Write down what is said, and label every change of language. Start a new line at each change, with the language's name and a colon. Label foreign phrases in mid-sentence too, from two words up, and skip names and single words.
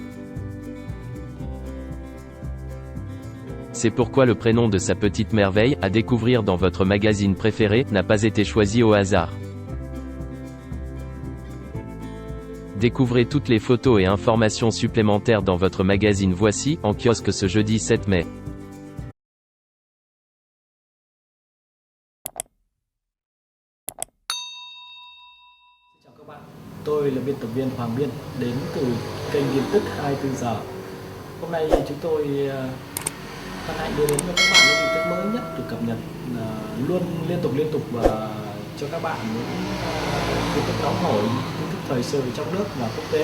French: C'est pourquoi le prénom de sa petite merveille, à découvrir dans votre magazine préféré, n'a pas été choisi au hasard. Découvrez toutes les photos et informations supplémentaires dans votre magazine Voici, en kiosque ce jeudi 7 mai.
Vietnamese: Chào các bạn, tôi là biên tập viên Hoàng Biên, đến từ kênh tin tức 24 giờ. Hôm nay chúng tôi hân hạnh đưa đến cho các bạn những tin tức mới nhất được cập nhật luôn liên tục và cho các bạn những tin tức nóng hổi, tin tức thời sự trong nước và quốc tế.